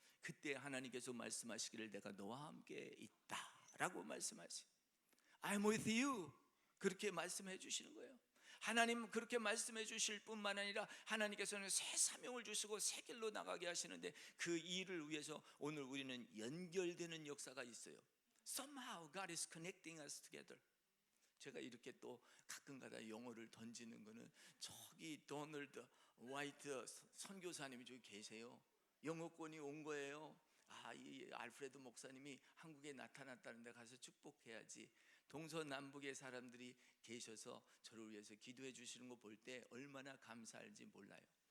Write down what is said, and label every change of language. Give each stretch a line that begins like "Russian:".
Korean: 그때 하나님께서 말씀하시기를 내가 너와 함께 있다라고 말씀하시죠.
English: I'm with you,
Korean: 그렇게 말씀해 주시는 거예요. 하나님 그렇게 말씀해 주실 뿐만 아니라 하나님께서는 새 사명을 주시고 새 길로 나가게 하시는데, 그 일을 위해서 오늘 우리는 연결되는 역사가 있어요.
English: Somehow God is connecting us together.
Korean: 제가 이렇게 또 가끔가다 영어를 던지는 거는, 저기 도널드 화이트 선교사님이 저기 계세요. 영어권이 온 거예요. 이 알프레드 목사님이 한국에 나타났다는데 가서 축복해야지. 동서남북의 사람들이 계셔서 저를 위해서 기도해 주시는 거 볼 때 얼마나 감사할지 몰라요.